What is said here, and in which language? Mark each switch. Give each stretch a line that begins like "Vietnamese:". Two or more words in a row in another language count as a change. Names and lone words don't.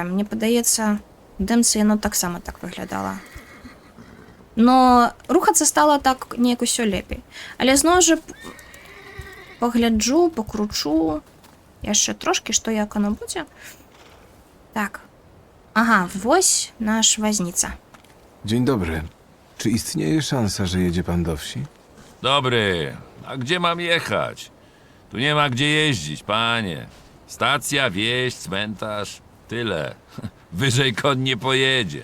Belarusian: Мне падаецца, дэмцы яно таксама так выглядала. Но рухацца стала так неяк усё лепей. Але зноў жа пагляджу, пакручу яшчэ трошкі, што як оно будзе. Так. Ага,
Polish: wось nasz woźnica. Dzień dobry. Czy istnieje szansa, że jedzie pan do wsi? Dobry, a gdzie mam jechać? Tu nie ma gdzie jeździć, panie. Stacja, wieś, cmentarz, tyle. Wyżej koń nie pojedzie.